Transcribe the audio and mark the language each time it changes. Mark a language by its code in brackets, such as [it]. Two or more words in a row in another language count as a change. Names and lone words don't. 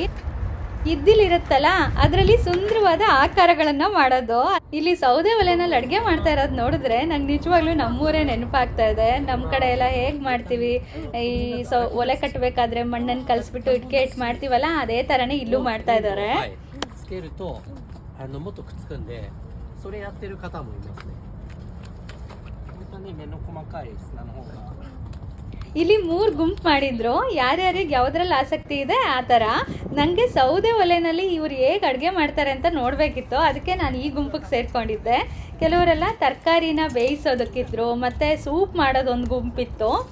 [kn] ಇದ್ದಿಲಿರುತ್ತಲ್ಲ, ಅದರಲ್ಲಿ ಸುಂದರವಾದ ಆಕಾರಗಳನ್ನು ಮಾಡೋದು. ಇಲ್ಲಿ ಸೌದೆ ಒಲೆಯಲ್ಲಿ ಅಡುಗೆ ಮಾಡ್ತಾ ಇರೋದು ನೋಡಿದ್ರೆ ನಂಗೆ ನಿಜವಾಗ್ಲೂ ನಮ್ಮೂರೇ ನೆನಪಾಗ್ತಾ ಇದೆ. ನಮ್ಮ ಕಡೆ ಎಲ್ಲ ಹೇಗೆ ಮಾಡ್ತೀವಿ, ಈ ಒಲೆ ಕಟ್ಟಬೇಕಾದ್ರೆ ಮಣ್ಣನ್ನು ಕಲಿಸ್ಬಿಟ್ಟು ಇಟ್ಕೆ ಇಟ್ಟು ಮಾಡ್ತೀವಲ್ಲ, ಅದೇ ಥರನೇ ಇಲ್ಲೂ ಮಾಡ್ತಾ ಇದ್ದಾರೆ. [ja] つけるともっとくっつくんで、それやってる方もいますね。本当に目の細かい砂の方が。 [kn] ಇಲ್ಲಿ 3 ಗುಂಪು ಮಾಡಿದ್ರು. ಯಾರ್ಯಾರಿಗೆ ಯಾವುದ್ರಲ್ಲಿ ಆಸಕ್ತಿ ಇದೆ ಆ ಥರ. ನನಗೆ ಸೌದೆ ಒಲೆಯಲ್ಲಿ ಇವ್ರು ಹೇಗೆ ಅಡುಗೆ ಮಾಡ್ತಾರೆ ಅಂತ ನೋಡಬೇಕಿತ್ತು, ಅದಕ್ಕೆ ನಾನು ಈ ಗುಂಪಿಗೆ ಸೇರಿಕೊಂಡಿದ್ದೆ. ಕೆಲವರೆಲ್ಲ ತರಕಾರಿನ ಬೇಯಿಸೋದಕ್ಕಿದ್ರು, ಮತ್ತು ಸೂಪ್ ಮಾಡೋದೊಂದು ಗುಂಪಿತ್ತು.